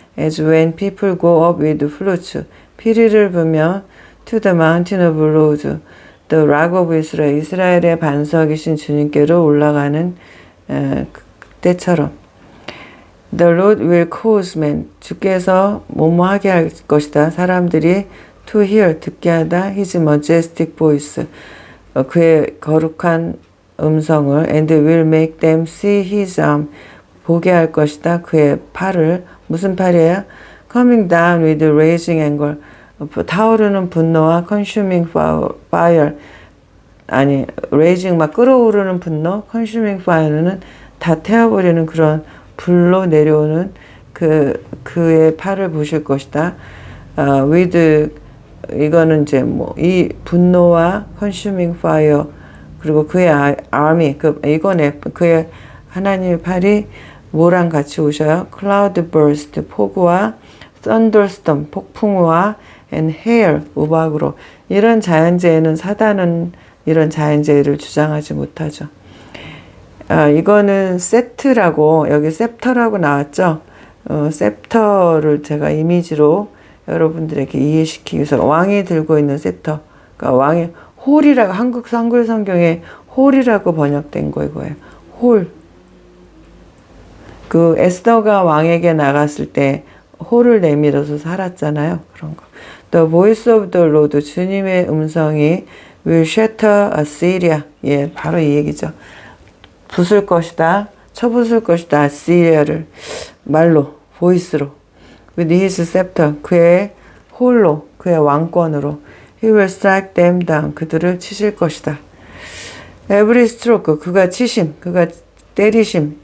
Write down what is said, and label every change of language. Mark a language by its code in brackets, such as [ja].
[en] As when people go up with flutes, [ko] 피리를 불며 [en] to the mountain of Lord, the rock of Israel, [ko] 이스라엘의 반석이신 주님께로 올라가는 때처럼. [en] The Lord will cause men, [ko] 주께서 뭐뭐하게 할 것이다. 사람들이 [en] to hear, [ko] 듣게 하다. [en] His majestic voice, [ko] 그의 거룩한 음성을. [en] And will make them see his arm, [ko] 보게 할 것이다. 그의 팔을. 무슨 팔이에요? [en] Coming down with raging anger, [ko] 타오르는 분노와 [en] consuming fire, [ko] 아니 raging 막 끓어오르는 분노, consuming fire는 다 태워버리는 그런 불로 내려오는 그의 팔을 보실 것이다. with, 이거는 이제 뭐 이 분노와 consuming fire, 그리고 그의 army, 이거네, 그의 하나님의 팔이 뭐랑 같이 오셔요? [en] cloud burst, [ko] 폭우와 [en] thunderstorm, [ko] 폭풍우와 [en] and hail, [ko] 우박으로. 이런 자연재해는 사단은 이런 자연재해를 주장하지 못하죠. 이거는 세트라고, 여기 셉터라고 나왔죠. 셉터를 제가 이미지로 여러분들에게 이해시키기 위해서, 왕이 들고 있는 셉터, 그러니까 왕이 홀이라고, 한글 성경에 홀이라고 번역된 거 이거예요. 홀. 그 에스더가 왕에게 나갔을 때 홀을 내밀어서 살았잖아요. 그런 거. [en] The voice of the Lord, [ko] 주님의 음성이 [en] will shatter Assyria. [ko] 예, 바로 이 얘기죠. 부술 것이다. 쳐부술 것이다. 아시리아를. 말로, 보이스로. [en] With his scepter, [ko] 그의 홀로, 그의 왕권으로. [en] He will strike them down, [ko] 그들을 치실 것이다. [en] Every stroke, [ko] 그가 치심, 그가 때리심.